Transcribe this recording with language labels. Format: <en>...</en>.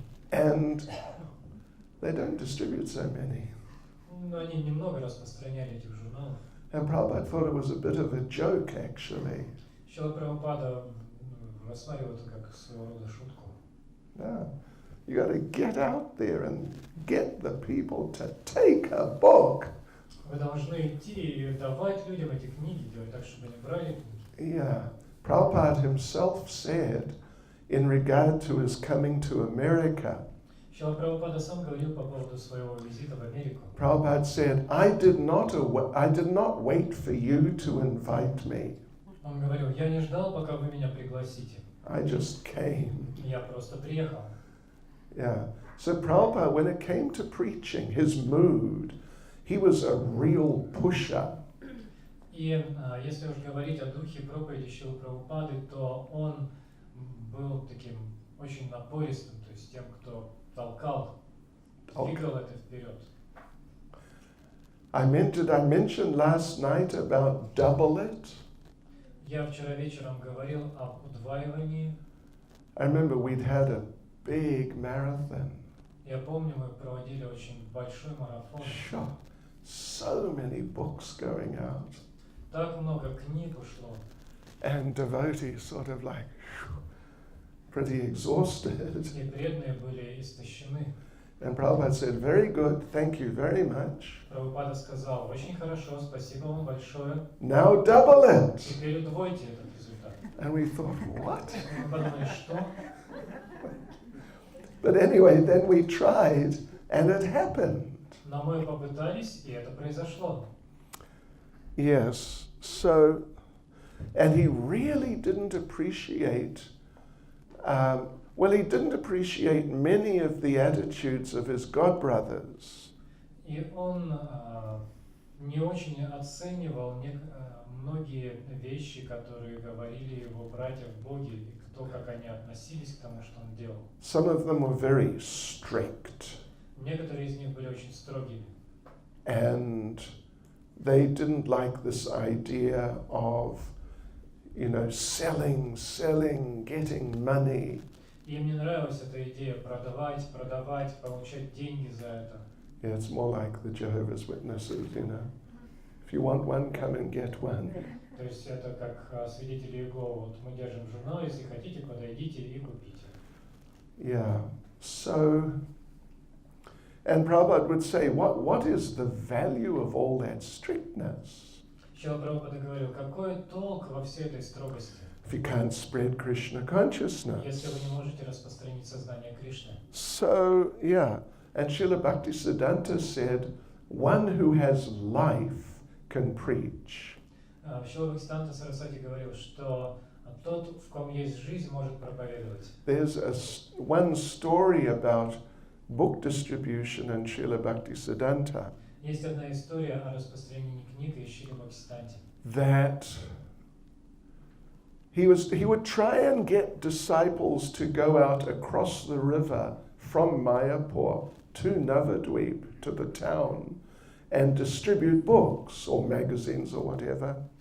<en>And they don't distribute so many.</en> <ru>Но они немного распространяли этих журналов.</ru> <en>And Prabhupada thought it was a bit of a joke, actually.</en> <ru>Шрила Прабхупада рассматривал это как своего рода шутку.</ru> <en>No. You got to get out there and get the people to take a book.</en> <ru>Вы должны идти и давать людям эти книги, делать так, чтобы они брали книги.</ru> <en>Yeah. Prabhupada himself said, in regard to his coming to America,</en> <ru>Шрила Прабхупада сам говорил по поводу своего визита в Америку.</ru> <en>Prabhupada said, I did not wait for you to invite me.</en> <ru>Он говорил, я не ждал, пока вы меня пригласите.</ru> <en>I just came.</en> <ru>Я просто приехал.</ru> <en>Yeah. So Prabhupada, when it came to preaching, his mood, he was a real pusher.</en> <ru>И если уж говорить о духе проповеди Шрилы Прабхупады, то он был таким очень напористым, то есть тем, кто толкал, двигал это вперед.</ru> <en>I mentioned last night about double it.</en> <ru>Я вчера вечером говорил об удваивании.</ru> <en>I remember we'd had a big marathon.</en> <ru>Я помню, мы проводили очень большой марафон.</ru> <en>Sure. So many books going out.</en> <ru>Так много книг ушло.</ru> <en>And devotees sort of like pretty exhausted.</en> <ru>И преданные были истощены.</ru> <en>And Prabhupada said, very good, thank you very much.</en> <ru>Прабхупада сказал, очень хорошо, спасибо вам большое.</ru> <en>Now double it.</en> <ru>Теперь удвойте этот результат.</ru> <en>And we thought, what?</en> <ru>Мы подумали, что?</ru> <en>But anyway, then we tried and it happened.</en> <ru>Но мы попытались, и это произошло.</ru> <en>Yes, so, and he really didn't appreciate, he didn't appreciate many of the attitudes of his godbrothers.</en> <ru>И он не очень оценивал многие вещи, которые говорили его братья в Боге, и то, как они относились к тому, что он делал.</ru> <en>Some of them were very strict.</en> <ru>Некоторые из них были очень строгими.</ru> <en>And they didn't like this idea of, selling, getting money.</en> <ru>Им не нравилась эта идея продавать, получать деньги за это.</ru> <en>Yeah, it's more like the Jehovah's Witnesses, If you want one, come and get one.</en> <ru>То есть это как свидетели Иеговы. Вот мы держим журнал, если хотите, подойдите и купите.</ru> <en>Yeah, so, and Prabhupada would say, what is the value of all that strictness?</en> <ru>Шрила Прабхупада говорил, какой толк во всей этой строгости,</ru> <en>If you can't spread Krishna consciousness.</en> <ru>если вы не можете распространить сознание Кришны.</ru> <en>So, yeah, and Srila Bhaktisiddhanta said, one who has life can preach.</en> <ru>Шрила Бхактисиданта Сарасвати говорил, что тот, в ком есть жизнь, может проповедовать.</ru> <en>There's one story about book distribution in Srila Bhaktisiddhanta.</en> <ru>Есть одна история о распространении книг из Шрила Бхактисиданты.</ru> <en>That he would try and get disciples to go out across the river from Mayapur to Navadvip, to the town, and distribute books or magazines or whatever.</en>